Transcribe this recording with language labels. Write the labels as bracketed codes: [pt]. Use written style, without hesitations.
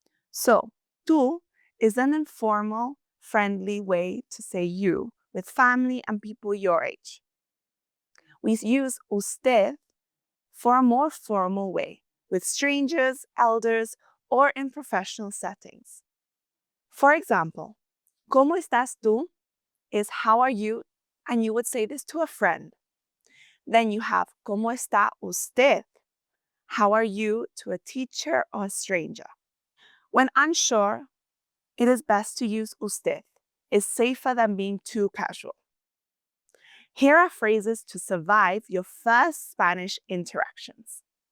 [en] So, tú is an informal, friendly way to say you with family and people your age. We use usted for a more formal way with strangers, elders, or in professional settings. For example, [es] ¿Cómo estás tú? [en] Is how are you? And you would say this to a friend. Then you have [es] ¿Cómo está usted? [en] How are you to a teacher or a stranger? When unsure, it is best to use usted. It's safer than being too casual. Here are phrases to survive your first Spanish interactions.